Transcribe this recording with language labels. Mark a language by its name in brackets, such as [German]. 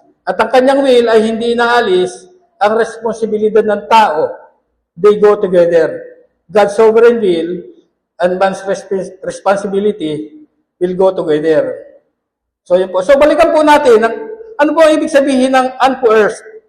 [Filipino] At ang kanyang will ay hindi inaalis ang responsibilidad ng tao. [English] They go together. God's sovereign will and man's responsibility will go together. [Filipino] So yun po. So balikan po natin, ano po ang ibig sabihin ng uncoerced?